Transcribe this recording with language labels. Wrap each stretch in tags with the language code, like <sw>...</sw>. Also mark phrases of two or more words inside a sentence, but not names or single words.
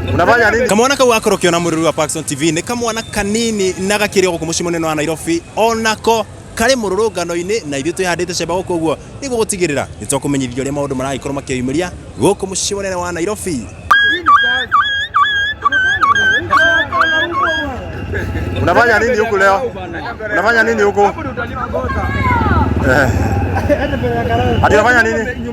<sw>Unafanya nini?</sw> <ki>Kamwana ka wakorokio na mururu wa Paxson TV ni kamwana kanini nagakirio gukumushi munene wa Nairobi onako kare mururungano-ini na ithu twihandite cemba guku guo niguo gutigirira nitwakumenyithio ria maundu maragikorwo makiumiria guku mucii munene wa Nairobi.</ki> <sw>Unafanya nini huku leo? Unafanya nini huku? Ati unafanya nini?</sw>